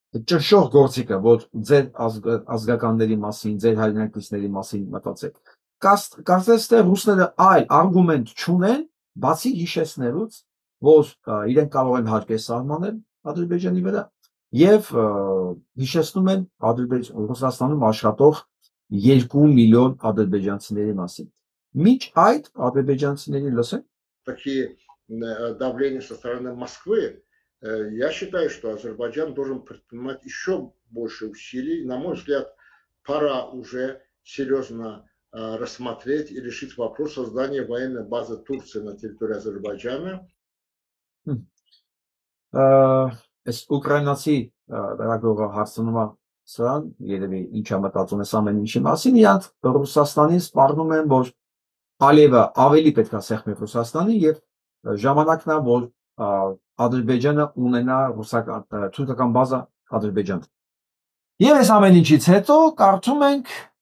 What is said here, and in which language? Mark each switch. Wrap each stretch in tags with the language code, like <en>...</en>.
<hy>ճնշող գործիքը, որ ձեր ազգականների մասին, ձեր հայրենակիցների մասին մտածեք։ Կարծես թե ռուսները այլ արգումենտ չունեն, բացի հիշեցնելուց, որ իրենք կարող են հարկեր սահմանել Ադրբեջանի վրա եւ հիշեցնում են Ռուսաստանում աշխատող 2 միլիոն ադրբեջանցիների մասին։ Մինչ այդ ադրբեջանցիների լսեն</hy> <ru>такие давления со стороны Москвы, я считаю, что Азербайджан должен предпринимать еще больше усилий. На мой взгляд, пора уже серьезно рассмотреть и решить вопрос создания военной базы Турции на территории Азербайджана.</ru> <hy>Այս ուկրաինացի լրագրողը հարցնում է սրան, երևի ինչա մտածում ես ամեն ինչի մասին, իրանք Ռուսաստանին սպառնում են, որ Ալիևը ավելի պետք է սեղմի Ռուսաստանի եւ ժամանակն է, որ Ադրբեջանը ունենա թուրքական բազա Ադրբեջան։ Եվ այս ամեն ինչից հետո կարդում ենք</hy>